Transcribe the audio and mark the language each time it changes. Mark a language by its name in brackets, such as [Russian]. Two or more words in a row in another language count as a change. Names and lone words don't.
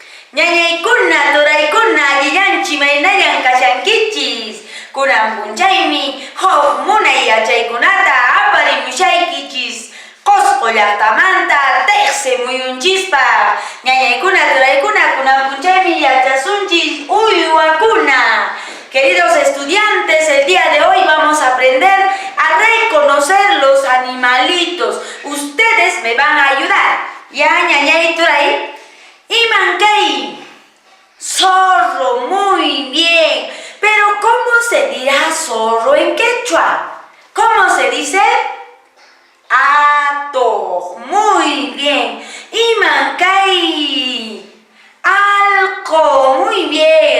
[Quechua] Ñañaykuna, turaykuna, lillanchi maynayan kashankichis. Kunan punchaymi, huk munay yachaykunata aparimushaykichis. Qusqu llaqtamanta tiqsi muyunchispa. Ñañaykuna, turaykuna, kunan punchaymi yachasunchis uywakuna. [Spanish] Queridos estudiantes, el día de hoy vamos a aprender a reconocer los animalitos. Ustedes me van a ayudar. ¿Ya, [Quechua] ñañay, turay? Imankay, [Spanish] zorro, muy bien. Pero ¿cómo se dirá zorro en quechua? ¿Cómo se dice? Ato, muy bien. [Quechua] Imankay, alco, [Spanish] muy bien.